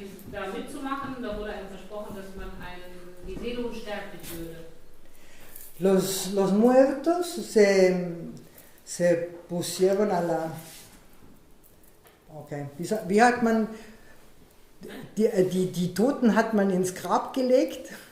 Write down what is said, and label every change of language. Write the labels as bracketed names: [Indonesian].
[German] Da mitzumachen, da wurde einem versprochen, dass man die Seele unsterblich würde. [Spanish] Los muertos se pusieron a la... [German] Okay, wie hat man... Die Toten hat man ins Grab gelegt.